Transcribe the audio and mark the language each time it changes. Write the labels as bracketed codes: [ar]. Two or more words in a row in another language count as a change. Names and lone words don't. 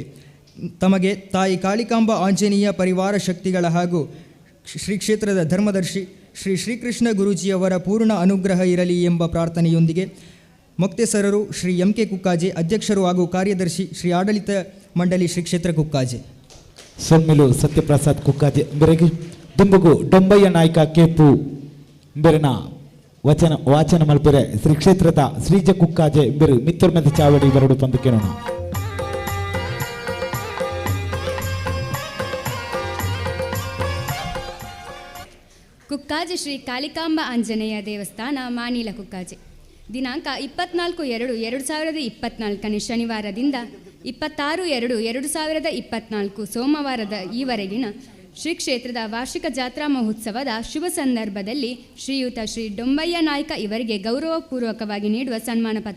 [kn] ತಮಗೆ ತಾಯಿ ಕಾಳಿಕಾಂಬ ಆಂಜನೇಯ ಪರಿವಾರ ಶಕ್ತಿಗಳ ಹಾಗೂ ಶ್ರೀ ಕ್ಷೇತ್ರದ ಧರ್ಮದರ್ಶಿ ಶ್ರೀ ಶ್ರೀಕೃಷ್ಣ ಗುರೂಜಿಯವರ ಪೂರ್ಣ ಅನುಗ್ರಹ ಇರಲಿ ಎಂಬ ಪ್ರಾರ್ಥನೆಯೊಂದಿಗೆ ಮೊಕ್ತೇಸರರು ಶ್ರೀ ಎಂ.ಕೆ. ಕುಕ್ಕಾಜೆ, ಅಧ್ಯಕ್ಷರು ಹಾಗೂ ಕಾರ್ಯದರ್ಶಿ ಶ್ರೀ ಆಡಳಿತ ಮಂಡಳಿ ಶ್ರೀ ಕ್ಷೇತ್ರ ಕುಕ್ಕಾಜೆ. [tcy] ಸೊಮ್ಮೆಲು ಸತ್ಯಪ್ರಸಾದ್ ಕುಕ್ಕಾಜೆ ಬೆರಗಿ ದುಂಬುಗು ಡೊಂಬಯ್ಯ ನಾಯಕ ಕೇಪು ಬೆರನ ವಾಚನ ಮಲ್ಪೆರೆ ಶ್ರೀ ಕ್ಷೇತ್ರದ ಶ್ರೀಜ ಕುಕ್ಕಾಜೆ ಬೆರು ಮಿತ್ತೊರ್ಮೆದ ಚಾವಡಿ ಬರಡು ಪಂದು ಕೇಳೋಣ. [kn] ಕುಕ್ಕಾಜೆ ಶ್ರೀ ಕಾಳಿಕಾಂಬ ಆಂಜನೇಯ ದೇವಸ್ಥಾನ ಮಾಣಿಲ ಕುಕ್ಕಾಜೆ. ದಿನಾಂಕ 24/2/2024 ಶನಿವಾರದಿಂದ 26/2/2024 ಸೋಮವಾರದ ಈವರೆಗಿನ ಶ್ರೀ ಕ್ಷೇತ್ರದ ವಾರ್ಷಿಕ ಜಾತ್ರಾ ಮಹೋತ್ಸವದ ಶುಭ ಸಂದರ್ಭದಲ್ಲಿ ಶ್ರೀಯುತ ಶ್ರೀ ಡೊಂಬಯ್ಯ ನಾಯ್ಕ ಇವರಿಗೆ ಗೌರವಪೂರ್ವಕವಾಗಿ ನೀಡುವ ಸನ್ಮಾನ ಪತ್ರ.